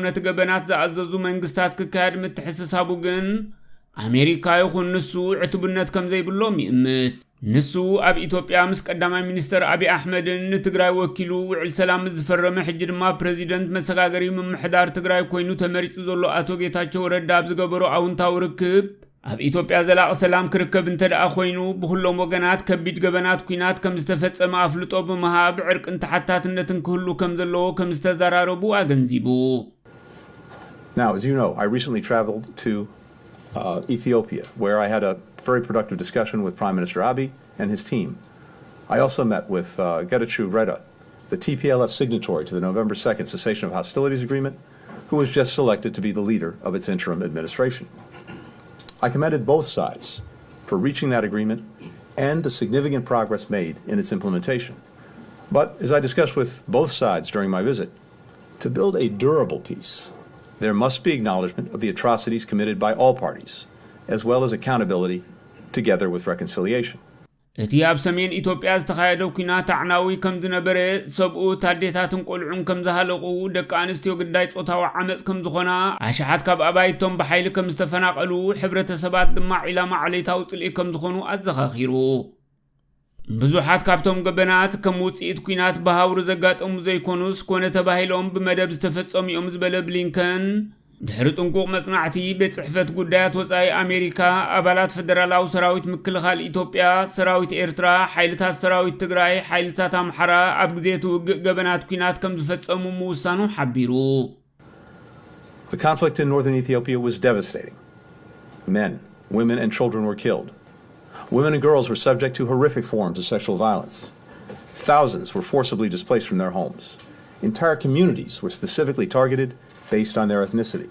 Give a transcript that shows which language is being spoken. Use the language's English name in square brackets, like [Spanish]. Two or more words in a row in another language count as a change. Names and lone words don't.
[Tigrinya] ነቲ ገበናት ዝኣዘዙ መንግስታት ክካየድ ምትሕስሳቡ ግን ኣሜሪካ ይኹን ንሱ ዕትቡነት ከምዘይብሎም ይእምት ንሱ ኣብ ኢትዮጵያ ምስ ቀዳማይ ሚኒስተር አብይ አሕመድን ንትግራይ ወኪሉ ውዕል ሰላም ዝፈረመ ሕጂ ድማ ፕሬዚደንት መሰጋገሪ ምምሕዳር ትግራይ ኮይኑ ተመሪጹ ዘሎ ኣቶ ጌታቸው ረዳ ኣብ ዝገበሮ ኣውንታዊ ርክብ ኣብ ኢትዮጵያ ዘላቕ ሰላም ክርከብ እንተደኣ ኮይኑ ብኩሎም ወገናት ከቢድ ገበናት ኩናት ከም ዝተፈጸመ ኣፍልጦ ብምሃብ ዕርቅን ተሓታትነትን ክህሉ ከም ዘለዎ ከም ዝተዘራረቡ ኣገንዚቡ [English] Now, as you know, I recently traveled to Ethiopia, where I had a very productive discussion with Prime Minister Abiy and his team. I also met with Getachew Reda, the TPLF signatory to the November 2nd cessation of hostilities agreement, who was just selected to be the leader of its interim administration. I commended both sides for reaching that agreement and the significant progress made in its implementation. But as I discussed with both sides during my visit, to build a durable peace, there must be acknowledgement of the atrocities committed by all parties, as well as accountability, together with reconciliation. [Tigrinya] እቲ ኣብ ሰሜን ኢትዮጵያ ዝተኻየደው ኩናት ኣዕናዊ ከም ዝነበረ ሰብኡ ታዴታትን ቆልዑን ከም ዝሃለቑ ደቂ ኣንስትዮ ግዳይ ጾታዊ ዓመፅ ከም ዝኾና ኣሽሓት ካብ ኣባይቶም ብሓይሊ ከም ዝተፈናቐሉ ሕብረተሰባት ድማ ዒላማ ዓለይታዊ ጽልኢ ከም ዝኾኑ ኣዘኻኺሩ ብዙሓት ካብቶም ገበናት ከም ውጽኢት ኩናት በሃውሩ ዘጋጠሙ ዘይኮኑስ ኮነ ተባሂሎም ብመደብ ዝተፈጸሙ እዮም ዝበለ ብሊንከን ድሕሪ ጥንቁቕ መጽናዕቲ ቤት ጽሕፈት ጉዳያት ወጻኢ ኣሜሪካ ኣባላት ፌደራላዊ ሰራዊት ምክልኻል ኢትዮጵያ ሰራዊት ኤርትራ ሓይልታት ሰራዊት ትግራይ ሓይልታት ኣምሓራ ኣብ ግዜ ትውግእ ገበናት ኩናት ከም ዝፈጸሙ ምውሳኑ ሓቢሩ [English] The conflict in northern Ethiopia was devastating. Men, women and children were killed. Women and girls were subject to horrific forms of sexual violence. Thousands were forcibly displaced from their homes. Entire communities were specifically targeted based on their ethnicity.